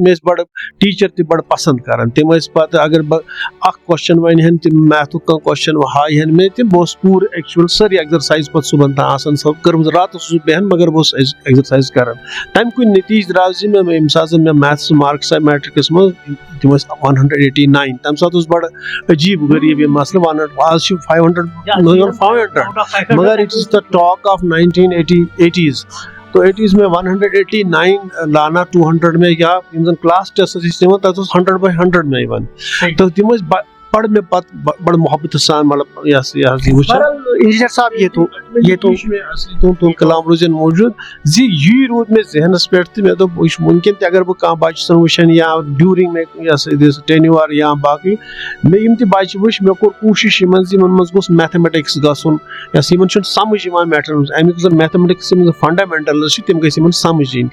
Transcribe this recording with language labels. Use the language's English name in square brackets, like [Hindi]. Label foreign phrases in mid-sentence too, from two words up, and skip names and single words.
[Kashmiri] مےٚ ٲسۍ بڑٕ ٹیٖچر تہِ بڑٕ پسنٛد کران. تِم ٲسۍ پتہٕ اگر بہٕ اکھ کوسچن ونہِ ہن تِم میتھُک کانٛہہ کوسچن ہایہِ ہن مےٚ تِم, بہٕ اوسُس پوٗرٕ ایکچُول سٲرٕے ایگزرسایز پتہٕ صبحن تام آسان سۄ کٔرمٕژ, راتس اوسُس بیہن مگر بہٕ اوسُس ایگزرسایز کران. تمہِ کُے نتیٖجہٕ درٛاو زِ مےٚ ییٚمہِ ساتہٕ زن مےٚ میتھس مارکس آیہِ میٹرکس منٛز تِم ٲسۍ 189. تمہِ ساتہٕ اوس بڑٕ عجیٖب غریٖب یہِ مسلہٕ. آز چھِ 500 مگر [English] it is the talk of 1980s. [Urdu] تو 80s میں 189 لانا 200 میں, [Kashmiri] یا یم زن کلاس ٹیسٹ ٲسۍ نِوان تتھ اوس 100/100 مےٚ یِوان. تو تِم ٲسۍ بڑٕ مےٚ پتہٕ بڑٕ محبت سان مطلب یہ وٕچھان. [Urdu] انجینئر صاحب یہ تو [Kashmiri] تُہُنٛد کلام روزن موجود زِ یی روٗد مےٚ ذہنس پٮ۪ٹھ تہٕ مےٚ دوٚپ وٕچھ وٕنکٮ۪ن تہِ اگر بہٕ کانٛہہ بچہٕ سُنٛد وٕچھن یا ڈیوٗرِنگ مےٚ ٹینیوٗر یا باقٕے مےٚ یِم تہِ بچہٕ وٕچھ مےٚ کوٚر کوٗشش یِمن زِ یِمن منٛز گوٚژھ میتھمیٹکس گژھُن, یِمن چھُنہٕ سمجھ یِوان میٹرس امیُک زن میتھمیٹکس یِم فنڈامنٹلز چھِ تِم گٔژھۍ یِمن سمجھ یِنۍ.